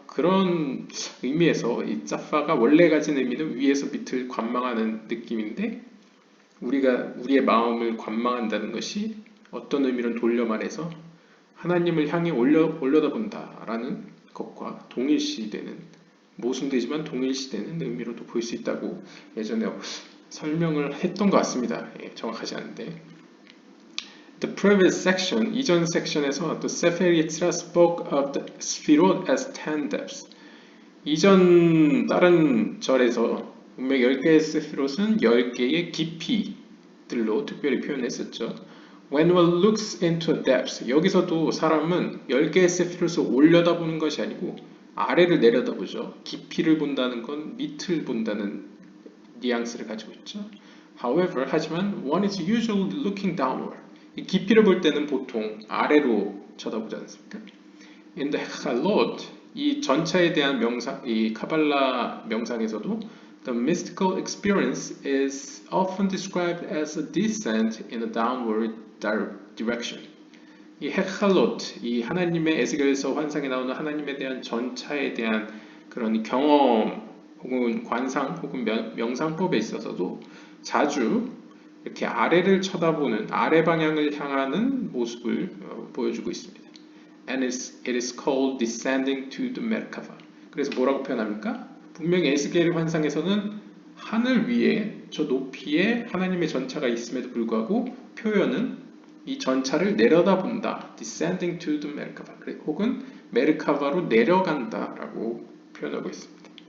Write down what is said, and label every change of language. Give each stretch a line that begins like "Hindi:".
Korean: 그런 의미에서 이 짜파가 원래 가진 의미는 위에서 밑을 관망하는 느낌인데 우리가 우리의 마음을 관망한다는 것이 어떤 의미로는 돌려 말해서 하나님을 향해 올려다본다라는 것과 동일시되는 모순되지만 동일시되는 의미로도 볼 수 있다고 예전에 설명을 했던 것 같습니다. 정확하지 않은데.
English: The previous section,
Korean: 이전 섹션에서
English: the Sefer Yetzirah spoke of the Sefirot as 10 depths.
Korean: 이전 다른 절에서 분명 10개의 세피롯은 10개의 깊이들로 특별히 표현했었죠.
English: When one looks into a depth,
Korean: 여기서도 사람은 10개의 세피롯을 올려다보는 것이 아니고 아래를 내려다보죠. 깊이를 본다는 건 밑을 본다는 뉘앙스를 가지고 있죠.
English: However,
Korean: 하지만
English: one is usually looking downward.
Korean: 이 깊이를 볼 때는 보통 아래로 쳐다보지 않습니까?
English: In the Chalot,
Korean: 이 전차에 대한 명상, 이 카발라 명상에서도
English: the mystical experience is often described as a descent in a downward direction.
Korean: 이 헤칼롯, 이 하나님의 에스겔에서 환상에 나오는 하나님에 대한 전차에 대한 그런 경험 혹은 관상 혹은 명상법에 있어서도 자주 이렇게 아래를 쳐다보는 아래 방향을 향하는 모습을 보여주고 있습니다.
English: And it is called descending to the Merkava.
Korean: 그래서 뭐라고 표현합니까? 분명히 에스겔 환상에서는 하늘 위에 저 높이에 하나님의 전차가 있음에도 불구하고 표현은 이 전차를 내려다본다.
English: descending to the Merkava.
Korean: 혹은 메르카바로 내려간다라고 표현하고 있습니다.